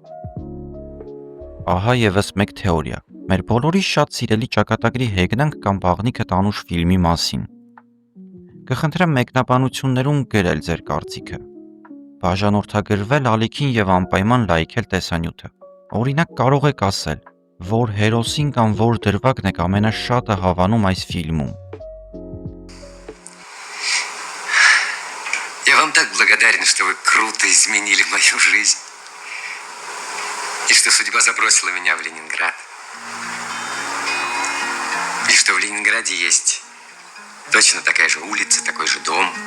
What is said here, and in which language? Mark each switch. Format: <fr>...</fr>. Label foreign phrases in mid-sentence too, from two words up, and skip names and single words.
<hy>Ահա եւս մեկ թեորիա։ Մեր բոլորի շատ սիրելի ճակատագրի հեգնանք կամ բաղնիքը տանուշ ֆիլմի մասին։ Կխնդրեմ մեկնաբանություններում գրել ձեր կարծիքը։ Բաժանորդագրվել ալիքին եւ անպայման լայքել տեսանյութը։ Օրինակ կարող եք ասել, որ հերոսին կամ որ դրվագն եք ամենաշատը հավանում այս ֆիլմում։</hy> <ru>Я вам так благодарен, что вы круто изменили мою жизнь. И что судьба забросила меня в Ленинград. И что в Ленинграде есть точно такая же улица, такой же дом.</ru>